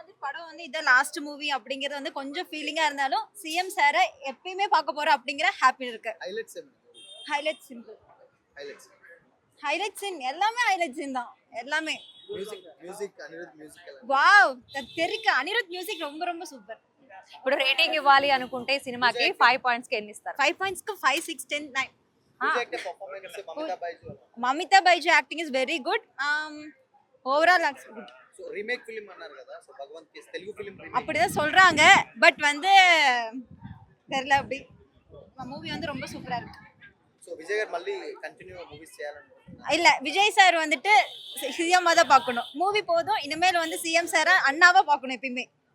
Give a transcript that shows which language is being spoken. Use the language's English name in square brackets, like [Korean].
[Tamil] படம் வந்து இதான் லாஸ்ட் மூவி அப்படிங்கிறது வந்து கொஞ்சம் ஃபீலிங்கா இருந்தாலும் சிஎம் சாரை எப்பயுமே பார்க்க போறோம் அப்படிங்கிற ஹாப்பி இருக்கு. [English] Highlights highlight simple. Highlights [Tamil] highlight scene எல்லாமே ஹைலைட் சீன் தான் எல்லாமே. [Telugu] మ్యూజిక్ అనిరుద్ మ్యూజిక్ ఎలా వావ్ తెరిక అనిరుద్ మ్యూజిక్ ரொம்ப ரொம்ப సూపర్. ఇప్పుడు రేటింగ్ ఇవ్వాలి అనుకుంటే సినిమాకి 5 పాయింట్స్ కి ఎన్ని ఇస్తారు? 5 పాయింట్స్ కు 5 6 10 9. [English] Music performance Mamitha Baiju Mamitha Baiju acting is very good. Overall looks good. [Telugu] So remake film అన్నారు కదా, so Bhagavanth case Telugu film remake [Tamil] அப்படிதான் சொல்றாங்க. பட் வந்து தெரியல அப்படி. மூவி வந்து ரொம்ப சூப்பரா இருக்கு. [Telugu] సో విజయ్ గారు మళ్ళీ కంటిన్యూ మూవీస్ చేయాలనుకుంటున్నారు. [Tamil] இல்ல விஜய் சார் வந்துட்டு சிஎம் தான் பார்க்கணும். மூவி போதும், இனிமேல் வந்து சிஎம் சார அண்ணாவா பார்க்கணும் எப்பயுமே.